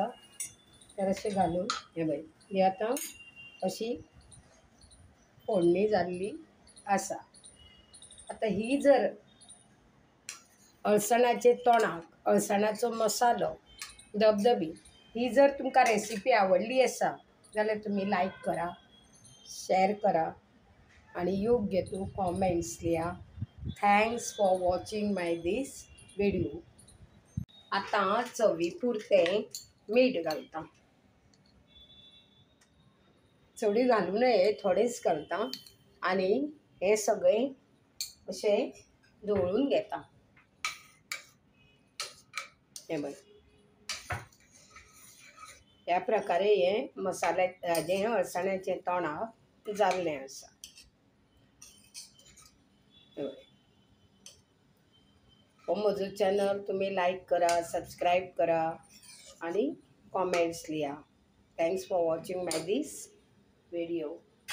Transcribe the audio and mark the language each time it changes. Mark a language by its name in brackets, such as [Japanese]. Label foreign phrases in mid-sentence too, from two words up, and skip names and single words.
[Konkani] तर अशें घालून हें पळय ही आतां अशी फोडणी जाल्ली आसा. आतां ही जर अळसाण्याचें तोंडाक अळसाण्याचो मसालो धबधबीत ही जर तुमकां रेसिपी आवडली आसा जाल्यार तुम्ही लाईक करा, शेअर करा आणि योग्य तो कॉमेंट्स लिहा. [English] thanks for watching my this video. [Konkani] आता चवी पुरतें मीठ घालता. चडी घालू नये, थोडेच घालता आणि हे सगळे असे ढवळून घेता. हे बघ, ह्या प्रकारे हे मसाल्याचे अळसाण्याचे तोंडाक जाल्लें आसा. हो म्हजो चॅनल तुम्ही लाईक करा, सबस्क्राईब करा आणि कॉमेंट्स लिहा. [English] thanks for watching my this video.